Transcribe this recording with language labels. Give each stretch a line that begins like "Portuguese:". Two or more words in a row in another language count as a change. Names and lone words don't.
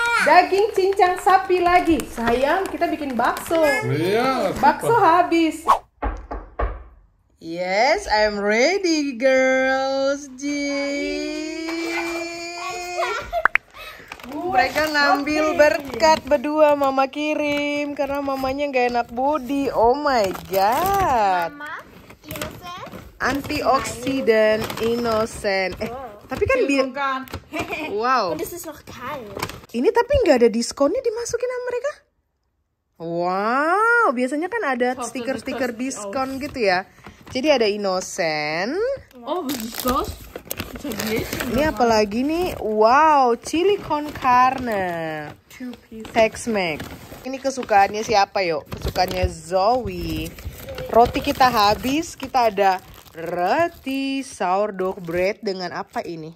Indonesian: Daging cincang sapi lagi. Sayang, kita bikin bakso. Iya. Bakso habis.
English: Yes, I'm ready, girls.
Indonesian: Mereka ngambil berkat berdua, mama kirim karena mamanya nggak enak body.
English: Oh my god.
Indonesian: Mama, innocent. Antioksidan innocent. Tapi kan wow.
German: Und es ist noch kalt.
Indonesian: Ini tapi nggak ada diskonnya dimasukin sama mereka. Wow, biasanya kan ada stiker-stiker diskon gitu ya. Jadi ada innocent.
German: Oh, was ist das?
Indonesian: Ini apa lagi nih? Wow, chili con carne. Tex-Mex. Ini kesukaannya siapa yuk? Kesukaannya Zoe. Roti kita habis, kita ada roti
English: sourdough bread
Indonesian: dengan apa ini?